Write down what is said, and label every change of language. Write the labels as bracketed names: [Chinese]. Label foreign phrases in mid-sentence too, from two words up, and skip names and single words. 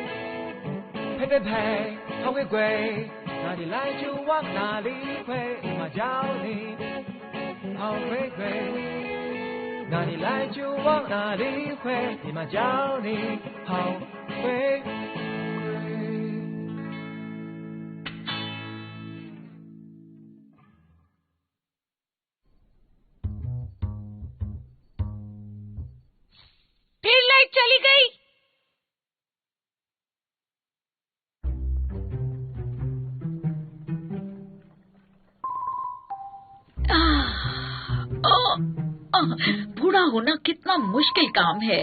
[Chinese] 呸呸呸，好回归，哪里来就往哪里回，妈教你好回归。哪里来就往哪里回，你妈教你好回归。 [Hindi] फिर लाइट चली गई। बूढ़ा होना कितना मुश्किल काम है।